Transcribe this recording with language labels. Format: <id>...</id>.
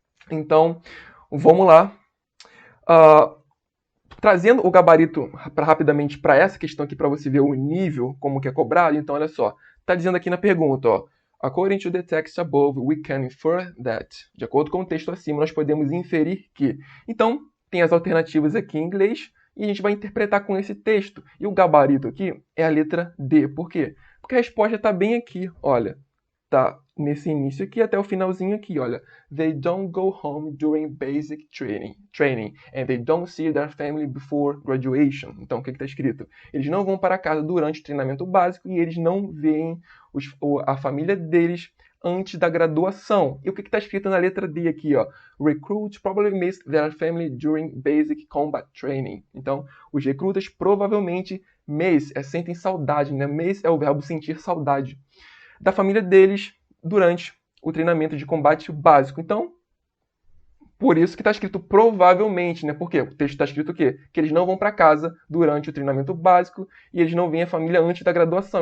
<pt>Então, vamos lá. Uh, Trazendo o gabarito rapidamente para essa questão aqui, para você ver o nível, como que é cobrado, então olha só, está dizendo aqui na pergunta, ó,</pt> <en>according to the text above, we can infer that.</en> <pt>De acordo com o texto acima, nós podemos inferir que. Então, tem as alternativas aqui em inglês e a gente vai interpretar com esse texto. E o gabarito aqui é a letra D. Por quê? Porque a resposta está bem aqui, olha. Tá nesse início aqui até o finalzinho aqui, olha.</pt> <en>They don't go home during basic training and they don't see their family before graduation.</en> <pt>Então, o que está escrito? Eles não vão para casa durante o treinamento básico e eles não veem a família deles antes da graduação. E o que está escrito na letra D aqui, ó?</pt> <en>Recruits probably missed their family during basic combat training.</en> <pt>Então, os recrutas provavelmente sentem saudade, né? Miss é o verbo sentir saudade da família deles durante o treinamento de combate básico. Então, por isso que está escrito provavelmente, né? Por quê? O texto está escrito o quê? Que eles não vão para casa durante o treinamento básico e eles não veem a família antes da graduação.</pt>